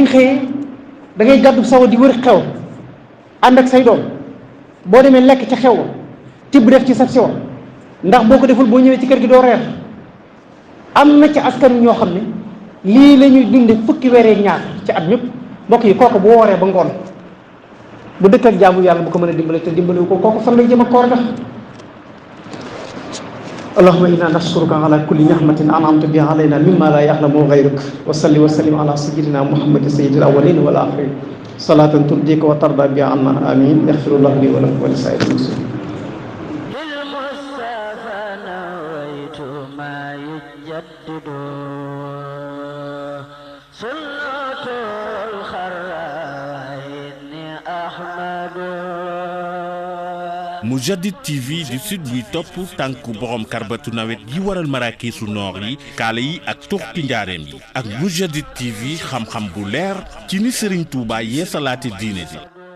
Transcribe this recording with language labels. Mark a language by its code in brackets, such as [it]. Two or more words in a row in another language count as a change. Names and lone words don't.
[wo] xëyee da ngay gàddu sawa di wër xew ànd ak say doom boo demee lekk ca xew wa tibb def ci sab siwa ndax boo ko deful boo ñëwee ci kër gi doo reer am na ci askan wi ñoo xam ne lii la ñuy dunde fukki weer ak ñaar ci at ñëpp mbokk yi kooku bu wooree ba ngoon bu dëkk ak jaamu yàlla bu ko mën a dimbale te dimbale ko kooku fan lay jëm ak koor ga [ar] اللهم إنا نشكرك على كل نعمة أنعمت بها علينا مما لا يعلم غيرك وصل وسلم على سيدنا محمد سيد الأولين والآخرين صلاة ترضيك وترضى بها عنا آمين يغفر الله لي ولكم ولسائر المسلمين [wo] Moujadid TV di sud buy topp tànku borom karbatu nawet yi waral maraakiisu noor yi kaala yi ak turki njaareem yi ak Moujadid TV xam-xam bu leer ci ni Serigne Touba yeesalaate diine ji